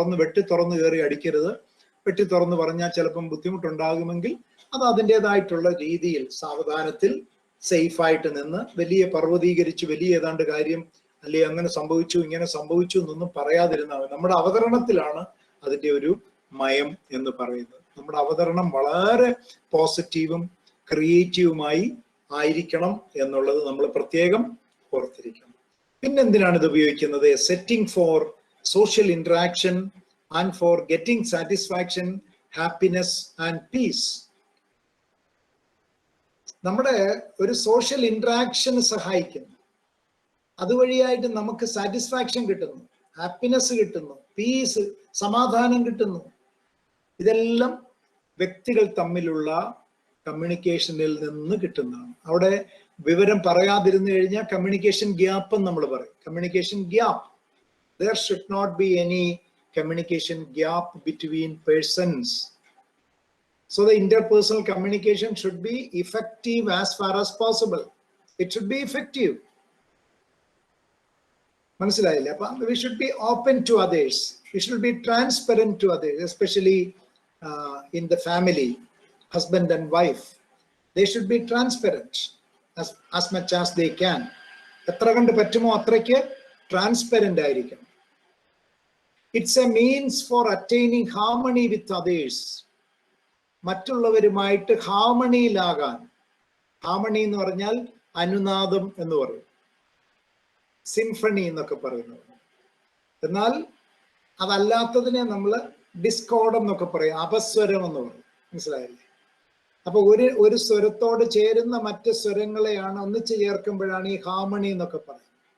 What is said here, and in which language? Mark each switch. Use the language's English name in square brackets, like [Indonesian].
[Malayalam] വെട്ടി തുറന്ന് കയറി അടിക്കരുത്. വെട്ടി തുറന്ന് പറഞ്ഞാൽ ചിലപ്പം ബുദ്ധിമുട്ടുണ്ടാകുമെങ്കിൽ അത് അതിൻ്റെതായിട്ടുള്ള രീതിയിൽ സാവധാനത്തിൽ സേഫായിട്ട് നിന്ന് വലിയ പർവ്വതീകരിച്ച് വലിയ ഏതാണ്ട് കാര്യം അല്ലെ അങ്ങനെ സംഭവിച്ചു ഇങ്ങനെ സംഭവിച്ചു എന്നൊന്നും പറയാതിരുന്നാൽ മതി. നമ്മുടെ അവതരണത്തിലാണ് അതിൻ്റെ ഒരു മയം എന്ന് പറയുന്നത്. നമ്മുടെ അവതരണം വളരെ പോസിറ്റീവും ക്രിയേറ്റീവുമായി ആയിരിക്കണം എന്നുള്ളത് നമ്മൾ പ്രത്യേകം ഓർത്തിരിക്കണം. പിന്നെന്തിനാണ് ഇത് ഉപയോഗിക്കുന്നത്? [English] Setting for social interaction and for getting satisfaction, happiness and peace. [Malayalam] നമ്മുടെ ഒരു സോഷ്യൽ ഇന്ററാക്ഷന് സഹായിക്കുന്നു. അതുവഴിയായിട്ട് നമുക്ക് സാറ്റിസ്ഫാക്ഷൻ കിട്ടുന്നു, ഹാപ്പിനെസ് കിട്ടുന്നു, പീസ്, സമാധാനം കിട്ടുന്നു. ഇതെല്ലാം വ്യക്തികൾ തമ്മിലുള്ള കമ്മ്യൂണിക്കേഷനിൽ നിന്ന് കിട്ടുന്നതാണ്. അവിടെ വിവരം പറയാതിരുന്നു കഴിഞ്ഞാൽ കമ്മ്യൂണിക്കേഷൻ ഗ്യാപ്പ് എന്ന് നമ്മൾ പറയും. Communication gap. [English] There should not be any communication gap between persons. So the interpersonal communication should be effective as far as possible. It should be effective. [Malayalam] മനസ്സിലായില്ലേ? അപ്പം [English] we should be open to others. We should be transparent to others, especially in the family, husband and wife. They should be transparent as much as they can. [Malayalam] എത്ര കണ്ട് പറ്റുമോ അത്രയ്ക്ക് transparent ആയിരിക്കണം. [English] It's a means for attaining harmony with others. [Malayalam] മറ്റുള്ളവരുമായിട്ട് ഹാർമണിയിലാകാൻ. Harmony എന്ന് പറഞ്ഞാൽ അനുനാദം എന്ന് പറയും, സിംഫണി എന്നൊക്കെ പറയുന്നത്. എന്നാൽ അതല്ലാത്തതിനെ നമ്മൾ ഡിസ്കോർഡ് എന്നൊക്കെ പറയും, അപസ്വരം എന്ന് പറയും. മനസ്സിലായില്ലേ? അപ്പൊ ഒരു സ്വരത്തോട് ചേരുന്ന മറ്റ് സ്വരങ്ങളെയാണ് ഒന്നിച്ച് ചേർക്കുമ്പോഴാണ് ഈ ഹാർമണി എന്നൊക്കെ പറയുന്നത്.